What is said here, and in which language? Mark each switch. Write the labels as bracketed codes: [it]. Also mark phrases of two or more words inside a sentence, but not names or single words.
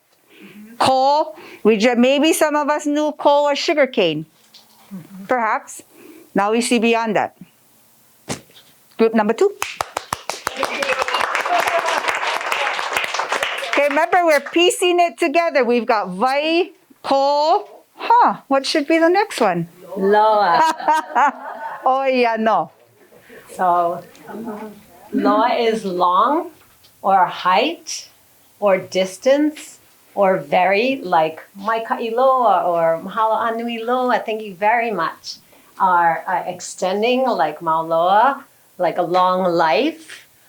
[en] Ko, maybe some of us knew ko or sugar cane. Perhaps. Now we see beyond that. Group number 2. Okay, remember we're piecing it together. We've got [haw] vai, ko. [en] What should be the next one? Loa. Oh yeah, no. So, loa is long, or height, or distance, or very, like Maikailoa or [haw] Mahalo Anui Loa, [en] thank you very much, are extending, like Mauloa, like a long life.